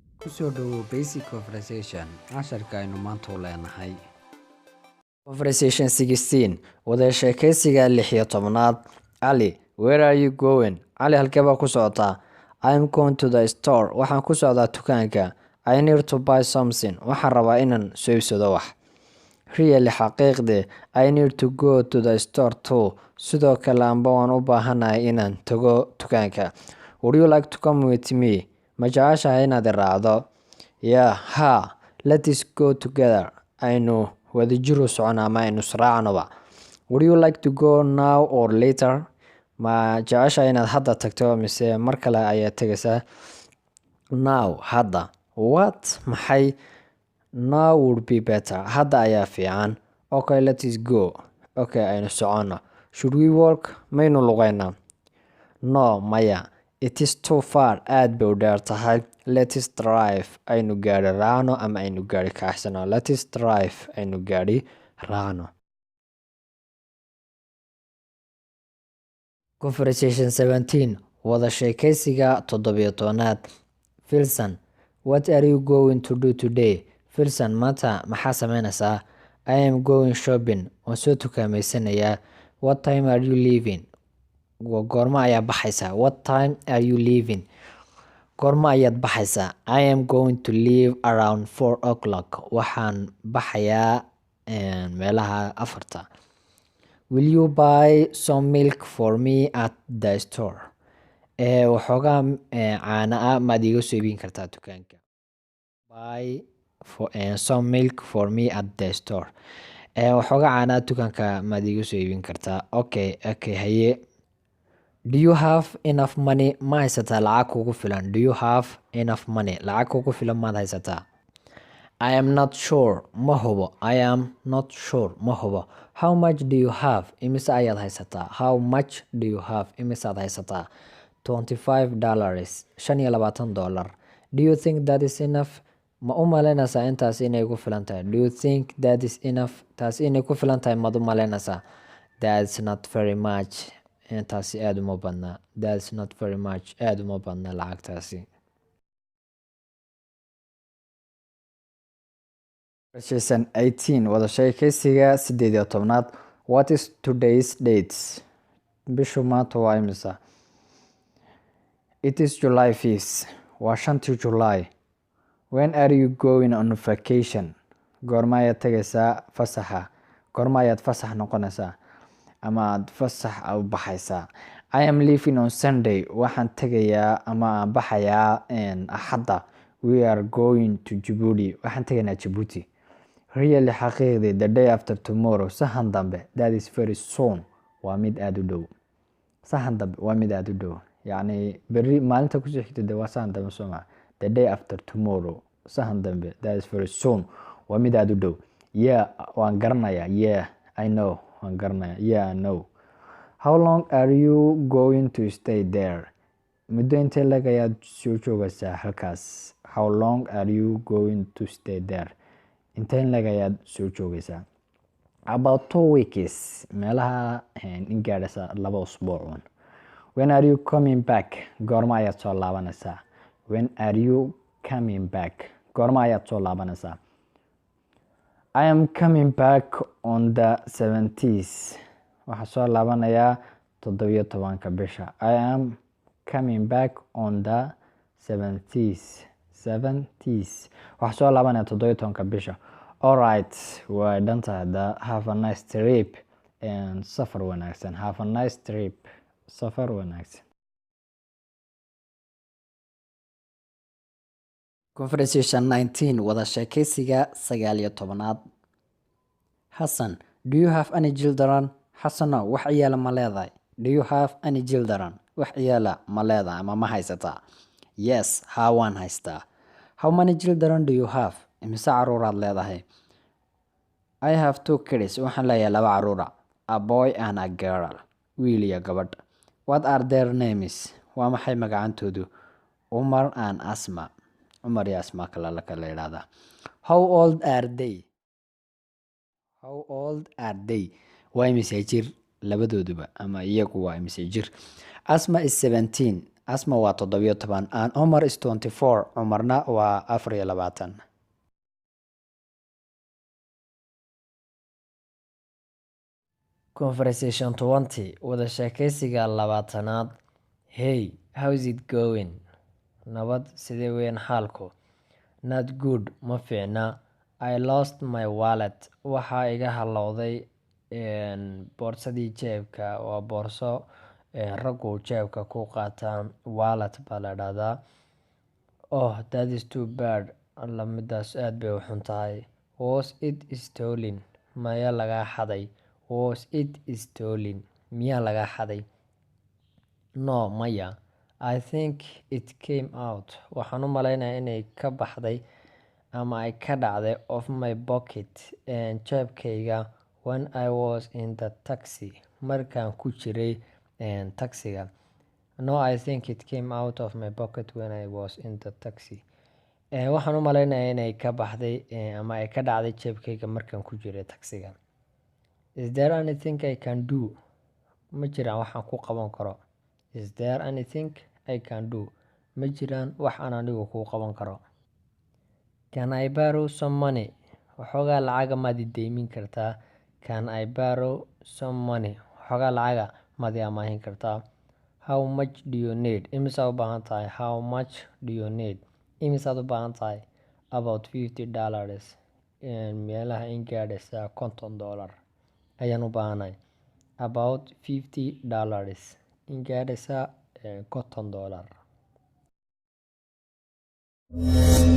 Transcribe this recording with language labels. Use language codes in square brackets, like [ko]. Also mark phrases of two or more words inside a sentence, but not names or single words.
[so] kusoo dhawow [en] basic conversation [so] casharka aynu maanta u leenahay. Conversation 16 wada sheekaysiga 16aad. [en] Ali, where are you going? [so] Ali, halkee baa ku socotaa? [en] I am going to the store. [so] Waxaan ku socdaa dukaanka. [en] I need to buy something. [so] Waxaan rabaa inaan soo iibsado wax. [en] Really, xaqiiqdii, I need to go to the store too. [so] Sidoo kale anba waan u baahanahay inaan tago dukaanka. [en] Would you like to come with me? [so] Ma jeceshahay inaad i raacdo? [en] Yeah, ha. Let's go together. [so] Aynu wadajir u soconaa ama aynu israacnoba. [en] Would you like to go now or later? [so] Ma jeceshahay inaad hadda tagto mise mar kale ayaad tegaysaa? [en] Now, hadda. What? Maxay? Now would be better. [so] Hadda ayaa fiican. [en] Okay, let's go. Okay, [so] aynu socono. [en] Should we walk? [so] Maynu lugaynaa? [en] No, maya. It is too far. [so] Aad bay u dheer tahay. [en] Let's drive. [so] Aynu gaari raacno ama aynu gaari kaaxsano. [en] Let's drive. [so] Aynu gaari raacno. Conversation 17 wada sheekaysiga 17aad. [en] Filson, what are you going to do today? [so] Filson, maanta maxaa sameynaysaa? [en] I am going shopping. [so] Waan soo tukaameysanayaa. [en] What time are you leaving? [so] Goorma ayaa baxaysaa? [en] What time are you leaving? [so] Goorma ayaad baxaysaa? [en] I am going to leave around 4 o'clock. [so] Waxaan baxayaa meelaha 4. [en] Will you buy some milk for me at the store? [so] Waxoogaa caana ah maad iga soo iibin kartaa dukaanka. [en] Buy some milk for me at the store. [so] Waxoogaa caana ah dukaanka maad iga soo iibin kartaa. [en] Okay, haye. Do you have enough money? [so] Ma haysataa lacag kugu filan? [en] Do you have enough money? [so] Lacag kugu filan maad haysataa? [en] I am not sure. [so] Ma hubo. [en] I am not sure. [so] Ma hubo. [en] How much do you have? [so] Imise ayaad haysataa? [en] How much do you have? [so] Imisaad haysataa? $25. $25. [en] Do you think that is enough? [so] Ma u malaynaysaa intaas inay ku filan tahay? [en] Do you think that is enough? [so] Taas inay ku filan tahay maad u malaynaysaa? [en] That's not very much. [so] Intaasi aad uma badna. [en] That's not very much. [so] Aad uma badna lacagtaasi. Conversation 18 wada sheekaysiga 18aad. [en] What is today's dates? [so] Bishu maanta waa imisa? [en] It is July 5th. Waa 5 July. When are you going on vacation? [so] Goorma ayaad tagaysaa fasaxa? Goorma ayaad fasax noqonaysaa? Ama aad fasax u baxaysaa? [en] I am leaving on Sunday. [so] Waxaan tagayaa ama baxayaa Axadda. [en] We are going to Djibouti. [so] Waxaan tagaynaa Djibouti. [en] Really, xaqiiqdii, the day after tomorrow. [so] Sahan dambe. [en] That is very soon. [so] Waa mid aad u dhow. Sahan dambe waa mid aad u dhow. Yacni berri maalinta ku soo xigta waa sahan dambe soo maa. [en] The day after tomorrow. [so] Sahan dambe. [en] That is very soon. [so] Waa mid aad u dhow. Yeah, waan garanayaa. [en] Yeah, I know. [so] Waan garanayaa. [en] Yeah, I know. How long are you going to stay there? [so] Muddo intee lag ayaad soo joogaysaa halkaas? [en] How long are you going to stay there? [so] Intee lag ayaad soo joogaysaa? [en] About 2 weeks. [so] Meelaha in gaadhaysa 2 usbuuc. [en] When are you coming back? [so] Goorma ayaad soo laabanaysaa? [en] When are you coming back? [so] Goorma ayaad soo laabanaysaa? [en] I am coming back on the 17th. [so] Waxaan soo laabanayaa 17 bisha. [en] I am coming back on the 17th. [so] Waxaan soo laabanayaa 17 bisha. Alright, waa dhan tahay. [en] Have a nice trip. [so] And safar wanaagsan. [en] Have a nice trip. [so] Safar wanaagsan. Conversation 19 wada sheekaysiga 19aad. [en] Hassan, do you have any children? [so] Hassano, wax ciyaala ma leedahay? [en] Do you have any children? [so] Wax ciyaala ma leedahay ama ma haysataa? Yes, haa waan haystaa. [en] How many children do you have? [so] Imise caruuraad leedahay? [en] I have 2 kids. [so] Waxaan leeyahay 2 caruura. [en] A boy and a girl. [so] Wiil iyo gabadh. [en] What are their names? [so] Waa maxay magacantoodu? [en] Umar and Asma. [so] Umar iyo Asma kala yiraahdaa. [en] How old are they? How old are they? [so] Waa imise jir labadooduba ama iyagu waa imise jir? [en] Asma is 17 Asma waa 17 and Omar is 24. [so] Umarna waa 24. Conversation 20 wada sheekaysiga 20aad. [en] Hey, how's it going? [so] Nabad, sidee weyn xaalku? [en] Not good, [so] ma fiicna. [en] I lost my wallet. [so] Waxaa iga halowday boorsadii jeebka. Waa boorso raggu jeebka ku qaataan. Wallet baa la dhahdaa. [en] Oh, that is too bad. [so] Alla midaas aad bay u xun tahay. [en] Was it stolen? [so] Maya laga xaday. [en] Was it stolen? [so] Miyaa laga xaday? [en] No, maya. I think it came out. [so] Waxaan u maleynayaa inay ka baxday ama ay ka dhacday [en] of my pocket [so] jeebkayga [en] when I was in the taxi. [so] Markaan ku jiray taxiga. [en] No, I think it came out of my pocket when I was in the taxi. [so] Waxaan u maleynayaa inay ka baxday ama ay ka dhacday jeebkayga markaan ku jiray taxiga. [en] Is there anything I can do? [so] Ma jiraan waxaan ku qaban karo. [en] Is there anything I can do? [so] Ma jiraan wax aan anigu ku qaban karo. [en] Can I borrow some money? [so] Waxoogaa lacaga maad i deymin kartaa. [en] Can I borrow some money? [so] Waxoogaa lacaga maad i amaahin kartaa. [en] How much do you need? [so] Imisaad u baahan tahay? [en] How much do you need? [so] Imisaad u baahan tahay? [en] About $50. [so] Meelaha in gaadhaysa $50 ayaan u baahanay. [en] About $50 [so] in gaadhaysa [en] $50.